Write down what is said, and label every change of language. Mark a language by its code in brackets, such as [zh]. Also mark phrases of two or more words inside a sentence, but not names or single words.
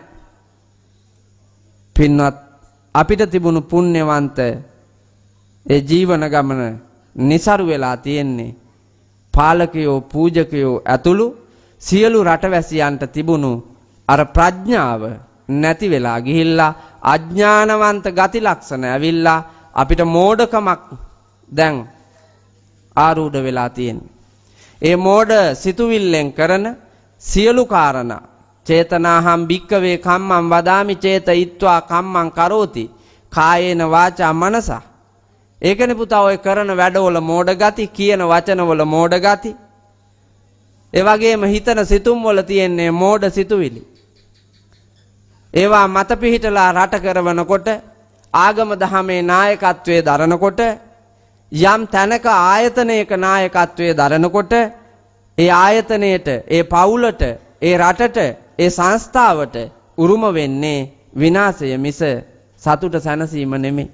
[si] පින්වත් අපිට තිබුණු පුණ්‍යවන්ත ඒ ජීවන ගමන નિසරු වෙලා තියෙන්නේ පාලකයෝ පූජකයෝ ඇතුළු සියලු රටවැසියන්ට තිබුණු අර ප්‍රඥාව නැති වෙලා ගිහිල්ලා අඥානවන්ත ගති ලක්ෂණ ඇවිල්ලා අපිට මෝඩකමක් දැන් ආරූඪ වෙලා තියෙන්නේ. ඒ මෝඩ සිතුවිල්ලෙන් කරන සියලු කාරණා [pi] චේතනාහම් භික්කවේ කම්මං වදාමි චේතයිත්වා කම්මං කරෝති කායේන වාචා මනස. [si] ඒකනේ පුතා ඔය කරන වැඩවල මෝඩ ගති, කියන වචනවල මෝඩ ගති. ඒ වගේම හිතන සිතුම් වල තියෙන්නේ මෝඩ සිතුවිලි. ඒවා මත පිහිටලා රට කරවනකොට ආගම දහමේ නායකත්වයේ දරනකොට යම් තැනක ආයතනයක නායකත්වයේ දරනකොට ඒ ආයතනයට, ඒ පවුලට, ඒ රටට, ඒ සංස්ථාවට උරුම වෙන්නේ විනාශය මිස සතුට සැනසීම නෙමෙයි.